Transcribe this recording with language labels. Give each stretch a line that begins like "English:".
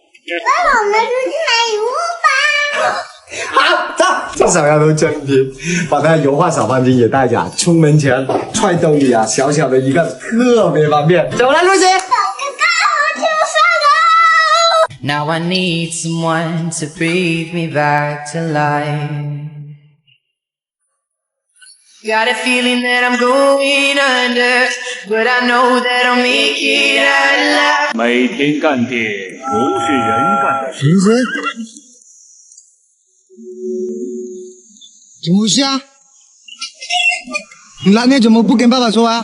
Chinese: 爸爸，我们出去买礼物吧。好，走，至少要都真品，把那油画小方巾也带着，出门前揣兜里啊，小小的一个特别方便。走了，露西。
English: Now I need someone to breathe me back to life. Got a feeling that I'm going under, but I know that I'll make it out alive.
Chinese: 每天干点不是人干的事。怎么回事啊？你拉面怎么不跟爸爸说啊？